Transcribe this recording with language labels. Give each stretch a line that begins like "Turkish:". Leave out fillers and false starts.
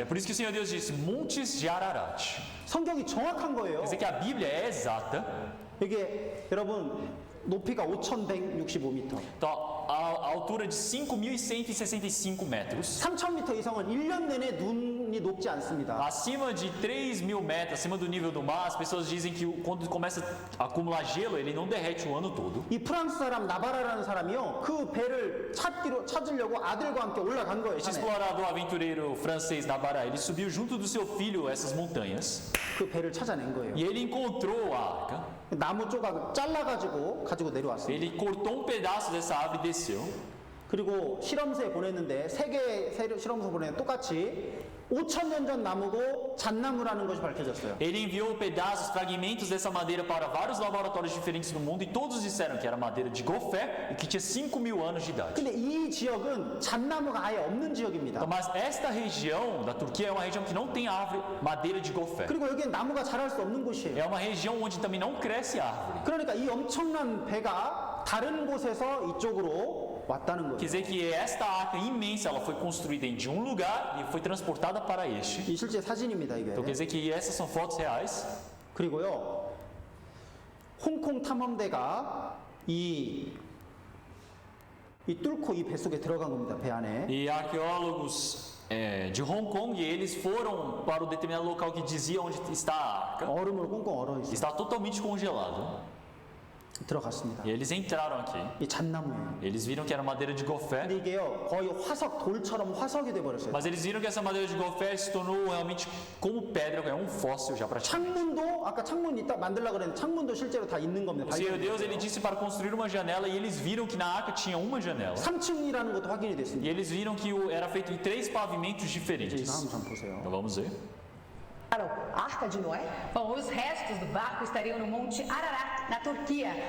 Portuguese: É por isso que o Senhor Deus disse montes de Ararat.
Korean: 성경이 정확한 거예요.
Portuguese: Quer dizer que a Bíblia é exata.
Korean: 이게 여러분 높이가 5,165m.
Portuguese: Então, a altura de 5.165 metros.
Korean: 3,000m 이상은 1년 내내 눈이 녹지 않습니다.
Portuguese: Acima de 3.000 metros, acima do nível do mar, as pessoas dizem que quando começa a acumular gelo, ele não derrete o ano todo.
Korean: 이 프랑스 사람 나바라라는 사람이요 그 배를 찾으려고 아들과 함께 올라간 거예요.
Portuguese: Este
Korean: 산에.
Portuguese: explorador aventureiro francês Navarra, ele subiu junto do seu filho essas montanhas
Korean: 그 배를 찾아낸 거예요.
Portuguese: e ele encontrou a arca.
Korean: 나무 조각을 잘라가지고 내려왔어요.
Portuguese: Ele cortou um pedaço dessa árvore e desceu.
Korean: 그리고 실험소에 보냈는데 세계 실험소 보내는 똑같이 5,000년 전 나무고 잣나무라는 것이 밝혀졌어요.
Portuguese: Ele enviou pedaços, fragmentos dessa madeira para vários laboratórios diferentes no mundo e todos disseram que era madeira de gofé e que tinha 5.000 anos de idade.
Korean: 근데 이 지역은 잣나무가 아예 없는 지역입니다.
Portuguese: Então, mas esta região da Turquia é uma região que não tem árvore, madeira de gofé.
Korean: 그리고 여기는 나무가 자랄 수 없는 곳이에요.
Portuguese: É uma região onde também não cresce árvore.
Korean: 그러니까 이 엄청난 배가 다른 곳에서 이쪽으로 왔다는
Portuguese: Quer dizer que esta arca imensa, ela foi construída de um lugar e foi transportada para este.
Korean: 이 실제 사진입니다, 이게.
Portuguese: Então quer dizer que essas são fotos reais.
Korean: 그리고요. 홍콩 탐험대가 이 뚫고 이 배 속에 들어간 겁니다, 배 안에.
Portuguese: E arqueólogos de Hong Kong, eles foram para o determinado local que dizia onde está a arca.
Korean: 얼음으로 꽁꽁 얼어 있어요.
Portuguese: Está totalmente congelado.
Korean: 들어갔습니다.
Portuguese: E eles entraram aqui.
Korean: 이 잣나무예요.
Portuguese: Eles viram que era madeira de gofé.
Korean: 근데 이게요 거의 돌처럼 화석이 돼 버렸어요.
Portuguese: Mas eles viram que essa madeira de gofé se tornou realmente como pedra, é um fóssil já praticamente.
Korean: 창문도 아까 창문 이따 만들려고 그랬는데 창문도 실제로 다 있는 겁니다.
Portuguese: O Senhor Deus, ele disse para construir uma janela e eles viram que na arca tinha uma janela.
Korean: 3층이라는 것도 확인이
Portuguese: E
Korean: 됐습니다.
Portuguese: eles viram que era feito em 3 pavimentos
Korean: 이제
Portuguese: diferentes.
Korean: 다음 좀 보세요.
Portuguese: Então vamos ver. A Arca de Noé? Bom, os restos do barco estariam no Monte Ararat, na Turquia.